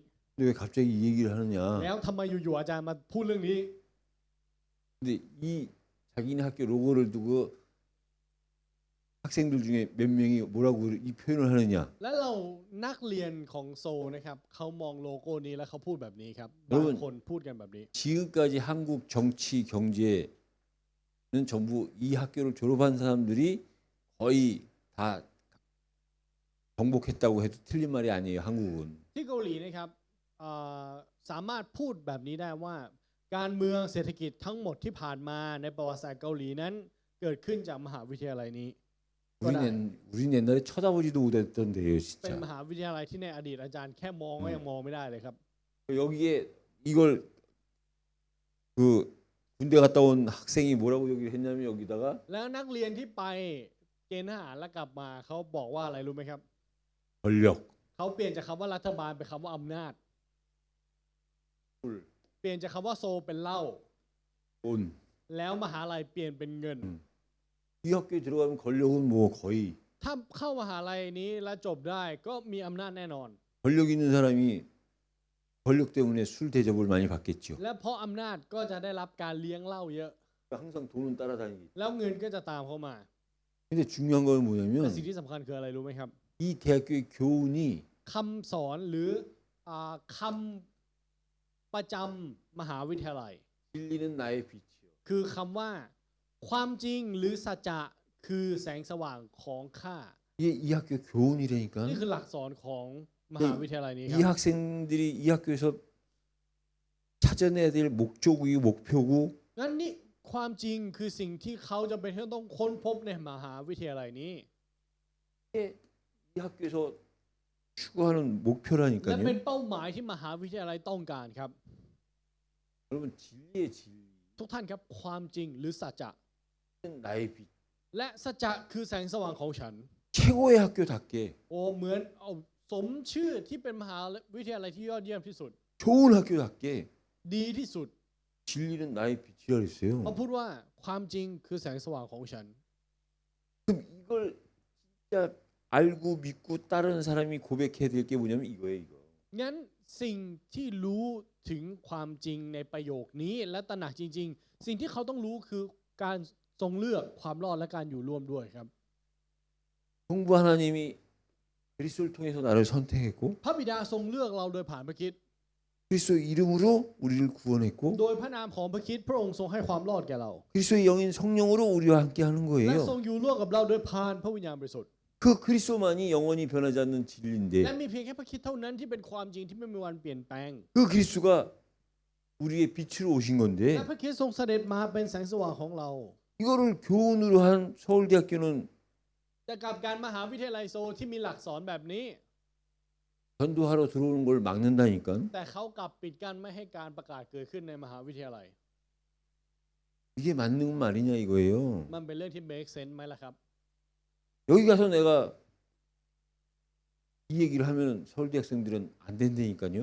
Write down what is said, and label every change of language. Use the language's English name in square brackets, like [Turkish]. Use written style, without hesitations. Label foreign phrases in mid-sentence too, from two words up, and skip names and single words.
[Korean] 근데 왜 갑자기 이 얘기를 하느냐? [Thai] แล้วทำไมอยู่ๆอาจารย์มาพูดเรื่องนี้ [Korean] 근데 이 자기네 학교 로고를 두고 학생들 중에 몇 명이 뭐라고 이 표현을 하느냐? [Thai] แล้วเรานักเรียนของโซลนะครับเขามองโลโก้นี้แล้วเขาพูดแบบนี้ครับ แล้ว บางคนพูดกันแบบนี้ [Korean] 지금까지 한국 정치 경제는 전부 이 학교를 졸업한 사람들이 거의 다 정복했다고 해도 틀린 말이 아니에요. 한국은. [Thai] ที่เกาหลีนะครับสามารถพูดแบบนี้ได้ว่า การเมืองเศรษฐกิจทั้งหมดที่ผ่านมาในประวัติศาสตร์เกาหลีนั้น เกิดขึ้นจากมหาวิทยาลัยนี้ [Korean] 우린 옛날에 쳐다보지도 못했던데요, [Thai] เป็น [Korean] 진짜. [Thai] มหาวิทยาลัยที่ในอดีตอาจารย์แค่มองก็ยังมองไม่ได้เลยครับ [Korean] 여기에 이걸 그 군대 갔다 온 학생이 뭐라고 여기를 했냐면 여기다가 [Thai] แล้วนักเรียนที่ไปเกณฑ์ทหารแล้วกลับมาเขาบอกว่าอะไรรู้ไหมครับ [Korean] 권력, [Thai] เขาเปลี่ยนจากคำว่ารัฐบาลเป็นคำว่าอำนาจ [Korean] 술, [Thai] เปลี่ยนจากคำว่าโซลเป็นเหล้า [Korean] 돈. [Thai] แล้วมหาลัยเปลี่ยนเป็นเงิน [Korean] 이 학교에 들어가면 권력은 뭐 거의 [Thai] ถ้าเข้ามหาลัยนี้แล้วจบได้ก็มีอำนาจแน่นอน [Korean] 권력 있는 사람이 권력 때문에 술 대접을 많이 받겠죠. [Thai] และเพราะอำนาจก็จะได้รับการเลี้ยงเหล้าเยอะ [Korean] 항상 돈은 따라다니기. [Thai] แล้วเงินก็จะตามเข้ามา [Korean] 근데 중요한 건 [Thai] แต่ [Korean] 뭐냐면 [Thai] สิ่งที่สำคัญคืออะไรรู้ไหมครับ [Korean] 이 대학교의 교훈이 [Thai] คำสอนหรือคำประจำมหาวิทยาลัย [Korean] 진리는 나의 빛이요. [Thai] คือคำว่าความจริงหรือสัจจะคือแสงสว่างของข้า [Korean] 이게 이 학교 교훈이라니까. [Thai] นี่คือหลักสอนของมหาวิทยาลัยนี้ค [Korean] 이 [Thai] รับ [Korean] 학생들이 이 학교에서 찾아내야 될 목적이고 목표고 [Thai] งั้นนี่ความจริงคือสิ่งที่เขาจะเป็นต้องค้นพบในมหาวิทยาลัยนี้ [Korean] 이 학교에서 추구하는 [Thai] และ [Korean] 목표라니까요. [Thai] เป็นเป้าหมายที่มหาวิทยาลัยต้องการครับ [Korean] 여러분 진리의 진리는 [Thai] ทุกท่านครับความจริงหรือสัจจะ [Korean] 나의 빛. [Thai] และสัจจะคือแสงสว่างของฉัน [Korean] 최고의 학교답게 [Thai] โอ้เหมือนเอาสมชื่อที่เป็นมหาวิทยาลัยที่ยอดเยี่ยมที่สุด [Korean] 좋은 학교답게 [Thai] ดีที่สุด [Korean] 진리는 나의 빛이라 [Thai] เขา [Korean] 그랬어요. [Thai] พูดว่าความจริงคือแสงสว่างของฉัน [Korean] 그럼 이걸 진짜 알고 믿고 따르는 사람이 고백해야 될 게 뭐냐면 이거예요. 이거. [Thai] งั้นสิ่งที่รู้ถึงความจริงในประโยคนี้และตระหนักจริง ๆ สิ่งที่เขาต้องรู้คือการทรงเลือกความรอดและการอยู่ร่วมด้วยครับ [Korean] 성부 하나님이 그리스도를 통해서 나를 선택했고 [Thai] พระบิดาทรงเลือกเราโดยผ่านพระคริสต์ [Korean] 그리스도의 이름으로 우리를 구원했고 [Thai] โดยพระนามของพระคริสต์พระองค์ทรงให้ความรอดแก่เรา [Korean] 그리스도의 영인 성령으로 우리와 함께하는 [Thai] และ [Korean] 거예요. [Thai] ทรงอยู่ร่วมกับเราโดยผ่านพระวิญญาณบริสุทธิ์ [Korean] 그 그리스도만이 영원히 변하지 않는 진리인데 [Thai] และมีเพียงแค่พระคริสต์เท่านั้นที่เป็นความจริงที่ไม่มีวันเปลี่ยนแปลง [Korean] 그 그리스도가 우리의 빛으로 오신 [Thai] และ [Korean] 건데 [Thai] พระคริสต์ทรงเสด็จมาเป็นแสงสว่างของเรา [Korean] 이거를 교훈으로 한 서울대학교는 [Thai] แต่กับการมหาวิทยาลัยโซลที่มีหลักสอนแบบนี้ [Korean] 전도하러 들어오는 걸 막는다니까. [Thai] แต่เขากลับปิดกั้นไม่ให้การประกาศเกิดขึ้นในมหาวิทยาลัย [Korean] 이게 맞는 말이냐 이거예요. [Thai] มันเป็นเรื่องที่ [English] make sense [Thai] ไหมล่ะครับ [Korean] 여기 가서 내가 이 얘기를 하면 서울대 학생들은 안 된다니까요.